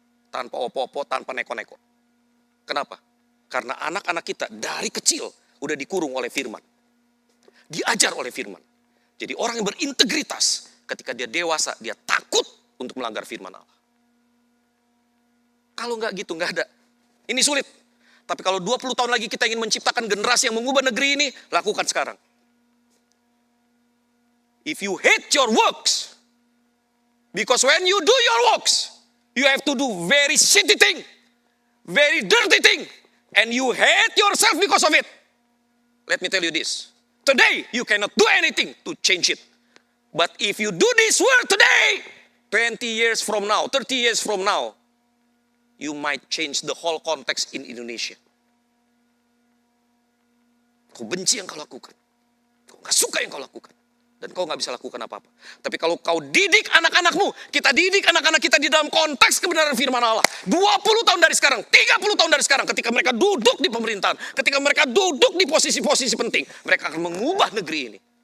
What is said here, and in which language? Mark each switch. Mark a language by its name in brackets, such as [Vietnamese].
[Indonesian] Tanpa opo-opo, tanpa neko-neko. Kenapa? Karena anak-anak kita dari kecil udah dikurung oleh firman. Diajar oleh firman. Jadi orang yang berintegritas, ketika dia dewasa, dia takut untuk melanggar firman Allah. Kalau nggak gitu, nggak ada. Ini sulit. Tapi kalau 20 tahun lagi kita ingin menciptakan generasi yang mengubah negeri ini, lakukan sekarang. [English] If you hate your works, because when you do your works, you have to do very shitty thing, very dirty thing, and you hate yourself because of it. Let me tell you this. Today, you cannot do anything to change it. But if you do this work today, 20 years from now, 30 years from now, you might change the whole context in Indonesia. [Indonesian] Kau benci yang kau lakukan. Kau gak suka yang kau lakukan. Dan kau gak bisa lakukan apa-apa. Tapi kalau kau didik anak-anakmu, kita didik anak-anak kita di dalam konteks kebenaran firman Allah. 20 tahun dari sekarang, 30 tahun dari sekarang, ketika mereka duduk di pemerintahan, ketika mereka duduk di posisi-posisi penting, mereka akan mengubah negeri ini.